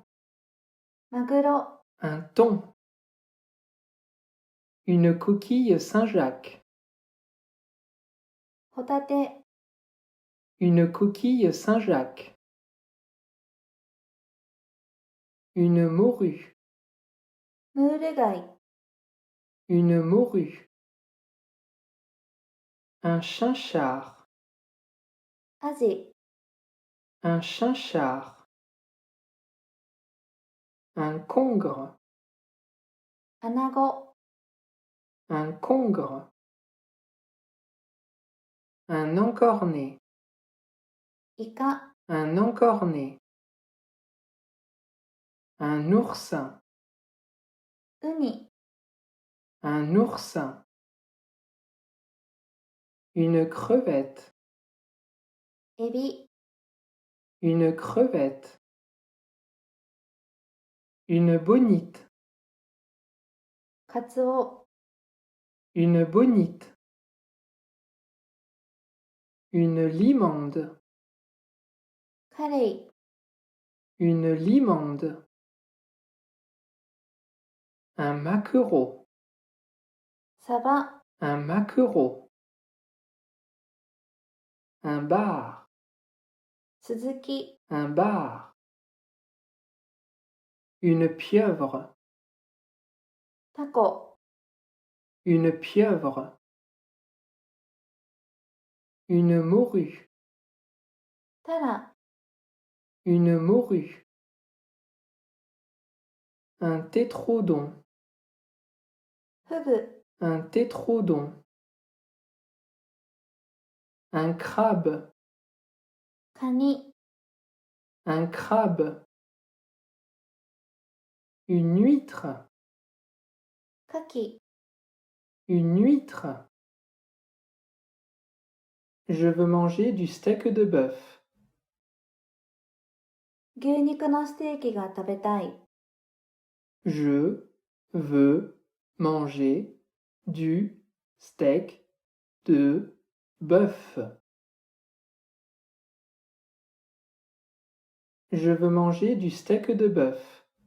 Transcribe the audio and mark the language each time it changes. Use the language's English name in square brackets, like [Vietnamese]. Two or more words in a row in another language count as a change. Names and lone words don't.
[Japanese] マグロ、 [French] un thon. Une coquille Saint-Jacques, [Japanese] ホタテ、 [French] une coquille Saint-Jacques. Une morue, [Japanese] ムール貝、 [French] une morue. Un chinchard, [Japanese] アジ、 [French] un chinchard. Un congre, [Japanese] アナゴ、 [French] un congre. Un encorné, [Japanese] イカ、 [French] un encorné. Un oursin, [Japanese] ウニ、 [French] un oursin. Une crevette, [Japanese] エビ、 [French] une crevette. Une bonite, [Japanese] カツオ、 [French] une bonite. Une limande, [Japanese] カレイ、 [French] une limande. Un maquereau, [Japanese] サバ、 [French] un maquereau. Un bar, [Japanese] スズキ、 [French] un bar. Une pieuvre, [Japanese] タコ、 [French] une pieuvre. Une morue, [Japanese] タラ、 [French] une morue. Un tétrodon, [Japanese] フグ、 [French] un tétrodon. Un crabe, [Japanese] カニ、 [French] un crabe. Une huître, [Japanese] カキ、 [French] une huître. Je veux manger du steak de bœuf. [Japanese] 牛肉のステーキが食べたい。 [French] Je veux manger du steak de bœuf. Je veux manger du steak de bœuf.